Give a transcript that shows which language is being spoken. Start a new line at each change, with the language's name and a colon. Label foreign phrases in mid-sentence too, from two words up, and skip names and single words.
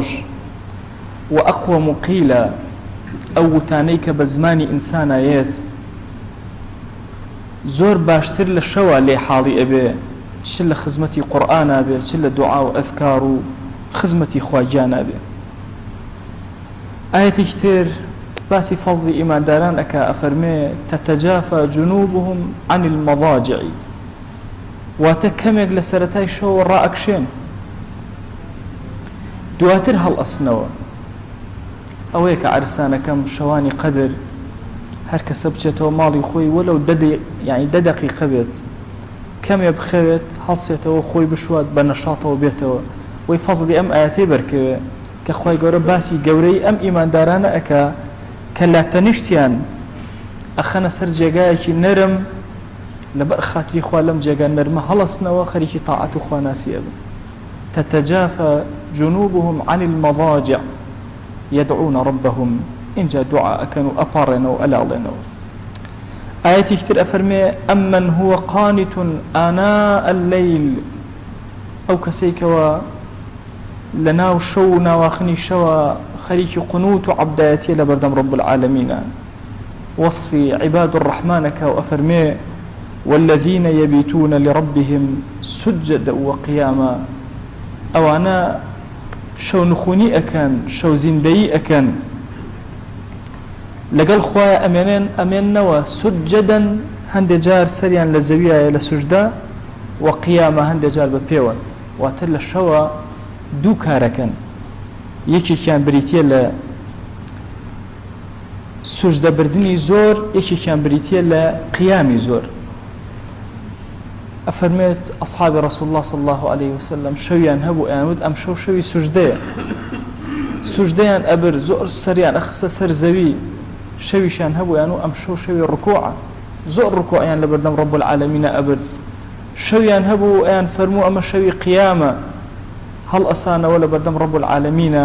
Arabic: و ئەقوەم قیلە
Central Kurdish: ئەو وتانەی کە بە زمانی ئینسانایەت زۆر باشتر لە شەوە لێ حاڵی ئەبێ، چ لە خزمەتی قورئانە بێ، چ لە دوعا و ئەذکار و خزمەتی خواجیانە بێ. ئاەتێکی تر باسی فەزڵی ئیمانداران ئەکا ئەفەرمێ
Arabic: تەتەجافا جنوبهم عن المەضاجع،
Central Kurdish: واتە کەمێک لە سەرەتای شەوە ڕائەکشێن دواتر هەڵ ئەسنەوە. ئەوەیە کە عەرسانەکەم شەوانی قەدر هەر کەسە بچێتەوە ماڵی خۆی وەلەو دە دەقیقە بێت کەمێ بخەوێت هەڵسێتەوە خۆی بشوات بە نەشاتەوە بێتەوە. وی فەزڵی ئەم ئاەتەی بەرکەوێ کە خۆی گەورە باسی گەورەی ئەم ئیماندارانە ئەکا کە لە تەنیشتیان ئەخەنە سەر جێگایەکی نەرم لەبەر خاتری خوا لەم جێگا نەرمە هەڵەسنەوە خەریکی تاعەت و خواناسی ئەبن.
Arabic: تتجافى جنوبهم عن المضاجع يدعون ربهم.
Central Kurdish: اینجا دوعا ئەکەن و ئەپاڕێنەوە ئەلاڵێنەوە. ئاەتی تر ئەفەرمێ
Arabic: ئەمن هو قانت آناء الليل.
Central Kurdish: ئەو کەسێکەوە لە ناو شەو و ناواخنی شەوە خەریکی قنوت و عەبدایەتیە لە بەردەم
Arabic: رب العالمینە.
Central Kurdish: وەصفی
Arabic: عیباد الرحمانەکە
Central Kurdish: و ئەفەرمێ
Arabic: والذين يبيتون لربهم سجدا وقياما.
Central Kurdish: ئەوانە شەو نخونی ئەکەن، شەو زیندەیی ئەکەن، لەگەڵ خوایە ئەمێننەوە سجدا هەندێک جار سەریان لە زەویایە لە سوژدا، وقياما هەندێک جار بە پێوە. واتە لە شەوە دوو کارەکەن، یەکێکیان بریتیە لە سوژدەبردنی زۆر، یەکێکیان بریتیە لە قیامی زۆر. ئەفەرمێت ئەصحابی
Arabic: ڕەسوڵ الله صلی الله عليه وسلم
Central Kurdish: شەویان هەبوو ئەیانوت ئەم شەو شەوی سوژدەیە، سوژدەیان ئەبر زۆر سەریان ئەخستە سەر زەوی. شەویشیان هەبوو ئەیانوت ئەم شەو شەوی ڕکوعە، زۆر ڕکوعیان لە بەردەم
Arabic: رب العالمینە
Central Kurdish: ئەبر. شەویان هەبوو ئەیان فەرموو ئەمە شەوی قیامە، هەڵ ئەسانەوە لە بەردەم
Arabic: رب العالمینە.